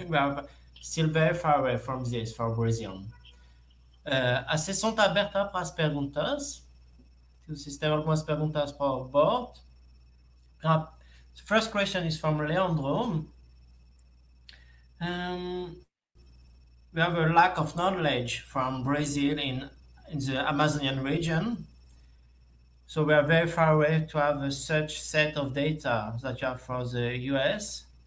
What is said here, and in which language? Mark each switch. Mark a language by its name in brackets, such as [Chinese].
[English] We are still very far away from this for Brazil. [Portuguese] A sessão está aberta para as perguntas. Se vocês têm algumas perguntas para o Bart. [English] The first question is from Leandro. We have a lack of knowledge from Brazil in the Amazonian region. So we are very far away to have such set of data that you have for the US.